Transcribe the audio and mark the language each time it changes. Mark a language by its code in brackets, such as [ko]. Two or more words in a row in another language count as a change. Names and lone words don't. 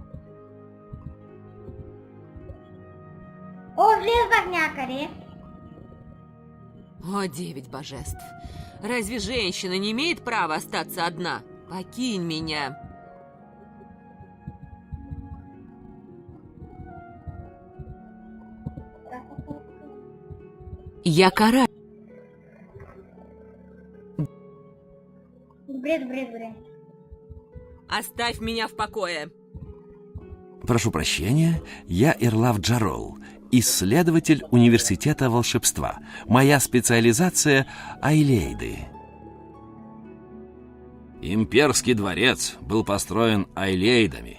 [bg] О, влезах някъде. [ru] О, 9 божеств! Разве женщина не имеет права остаться одна? Покинь меня! Я кара... [bg] Добре. [ru] Оставь меня в покое! Прошу прощения, я Ирлав Джарол, исследователь университета волшебства. Моя специализация — Айлейды. Имперский дворец был построен Айлейдами.